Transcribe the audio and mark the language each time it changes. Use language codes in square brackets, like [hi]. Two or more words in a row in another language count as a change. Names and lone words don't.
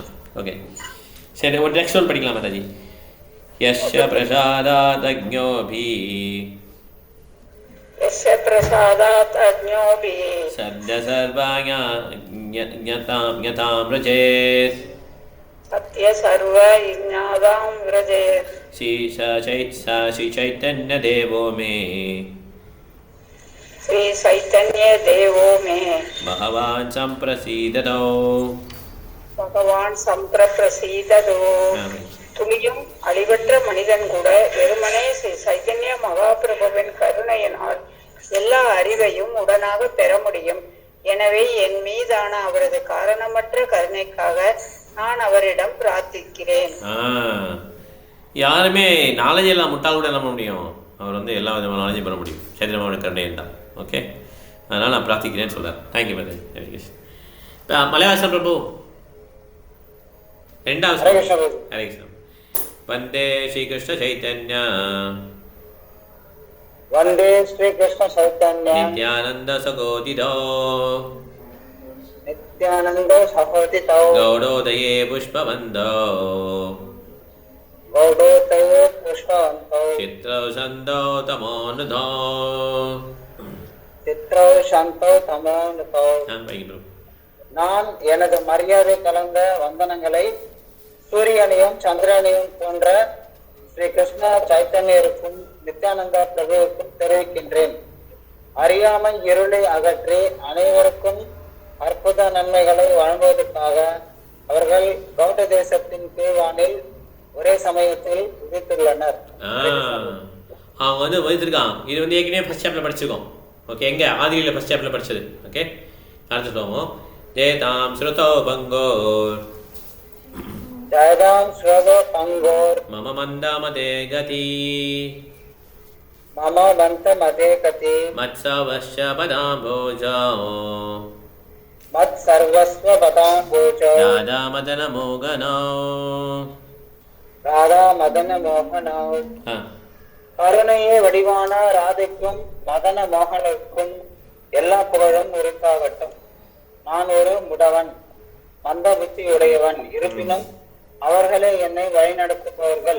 [ta] ஓகே, சரி, ஒரு [en] next one [ta] படிக்கலாம் மாதாஜி. [sa] यस्य प्रसादात् अज्ञोपि सत्य सर्वाया ज्ञताम् रजेत् सत्य सर्व ज्ञाताम् रजेत् श्री चैतन्य देवो मे श्री चैतन्य देवो मे भगवान् सम्प्रसीदतो भगवान संप्रसीदतो [ta] துளியும் அழிவற்ற மனிதன் கூட வெறுமனே ஸ்ரீ சைத்தன்ய மகாபிரபுவின் கருணையினால் எல்லா அறிவையும் உடனாக பெற முடியும். எனவே என் மீதான அவரது காரணமற்ற கருணைக்காக நான் அவரிடம் பிரார்த்திக்கிறேன். யாருமே நாலேஜ் எல்லாம் முட்டாள் கூட நம்ப முடியும். அவர் வந்து எல்லா விதமான நாலேஜும் பெற முடியும். சைத்தன்யமான கருணை தான். ஓகே, அதனால் நான் பிரார்த்திக்கிறேன்னு சொல்கிறார். [en] thank you brother. [ta] ஹரே கிருஷ்ணா. மலையாளம் பிரபு ரெண்டாவது ஹரே கிருஷ்ணா. [sa] वंदे श्री कृष्ण चैतन्य वंदे श्री कृष्ण चैतन्य नित्यानंद सहोदितो नित्यानंद सहोदितो गौडोदये पुष्पवन्दो गौडोदये पुष्पवन्दो चित्रौषन्तो तमोनुधो चित्रौषन्तो तमोनुधो. [ta] நான் எனது மரியாதை கலந்த வந்தனங்களை சூரியனையும் சந்திரனையும் போன்ற ஸ்ரீ கிருஷ்ண சைத்தன்யருக்கும் நித்யானந்தா பிரபுவுக்கும் தெரிவிக்கின்றேன். அறியாமை இருளை அகற்றி அனைவருக்கும் அற்புத நன்மைகளை வழங்குவதற்காக அவர்கள் கௌட தேசத்தின் கீழ்வானில் ஒரே சமயத்தில் உதித்துள்ளனர். அவங்க வந்து வதித்திருக்கான். இது வந்து ஏற்கனவே [en] first chapterல [ta] படிச்சிருக்கோம். ஓகே, எங்க ஆதியில [en] first chapterல [ta] படிச்சது. ஓகே, அடுத்து சொல்லுவோம். [sa] जयदाम् श्रुतो पङ्गोर् जयदां श्रवो पंगोर मम मन्दमते गति मम मन्तमते गति मत्सवस्य पदाम्भोजो मत् सर्वस्व पदाम्भोजो राधा मदन मोहनो [ta] கருணையே வடிவான ராதைக்கும் மதன மோகனுக்கும் எல்லா புகழும் உரித்தாகட்டும். நான் ஒரு முடவன், மந்த புத்தியுடையவன். இருப்பினும் அவர்களே என்னை வழிநடத்துபவர்கள்.